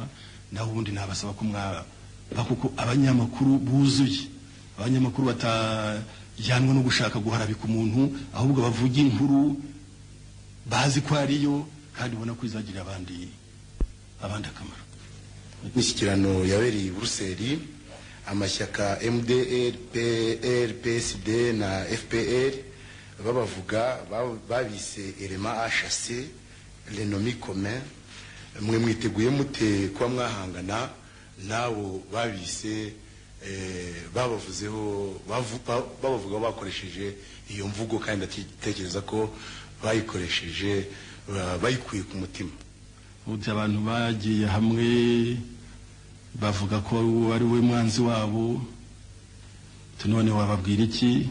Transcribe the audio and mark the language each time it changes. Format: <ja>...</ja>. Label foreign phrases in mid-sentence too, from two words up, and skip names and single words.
<rw>Naho ubundi nabasaba ko kuko abanyamakuru buzuye, abanyamakuru batajyanwa no gushaka guharabika umuntu, ahubwo bavuga inkuru bazi ko ariyo kandi ubona ko izagirira abandi akamaro. Imishyikirano yabereye i Buruseli, amashyaka MDR, PL, PSD na FPR babavuga babise Elema HC</rw> <fr>l'ennemi commun.</fr> <rw>Mwe mwiteguye mute kuba mwahangana nabo babise babavuga bakoresheje iyo mvugo, kandi ndatekereza ko bayikoresheje bayikuye ku mutima? Uti abantu bagiye hamwe bavuga ko ari we mwanzi wabo, tunone wababwira iki?</rw>